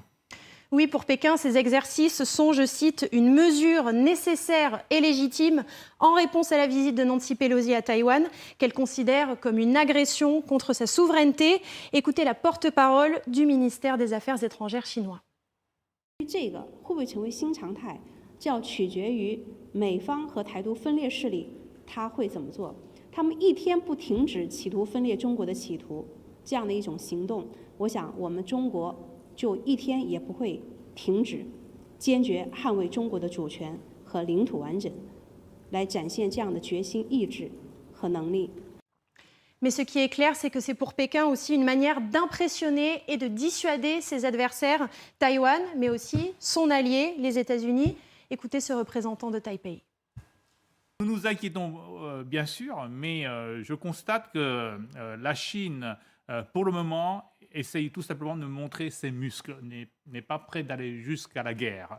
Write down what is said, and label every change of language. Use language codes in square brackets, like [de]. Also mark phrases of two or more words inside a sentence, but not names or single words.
[fr] Oui, pour Pékin, ces exercices sont, je cite, une mesure nécessaire et légitime en réponse à la visite de Nancy Pelosi à Taïwan, qu'elle considère comme une agression contre sa souveraineté. Écoutez la porte-parole du ministère des Affaires étrangères chinois. [zh] 这个会不会成为新常态，这要取决于美方和台独分裂势力他会怎么做。他们一天不停止企图分裂中国的企图，这样的一种行动，我想我们中国就一天也不会停止，坚决捍卫中国的主权和领土完整，来展现这样的决心、意志和能力。 [fr] Mais ce qui est clair, c'est que c'est pour Pékin aussi une manière d'impressionner et de dissuader ses adversaires, Taïwan, mais aussi son allié, les États-Unis. Écoutez ce représentant de Taipei. Nous nous inquiétons bien sûr, mais je constate que la Chine, pour le moment, essaye tout simplement de montrer ses muscles, n'est pas prêt d'aller jusqu'à la guerre.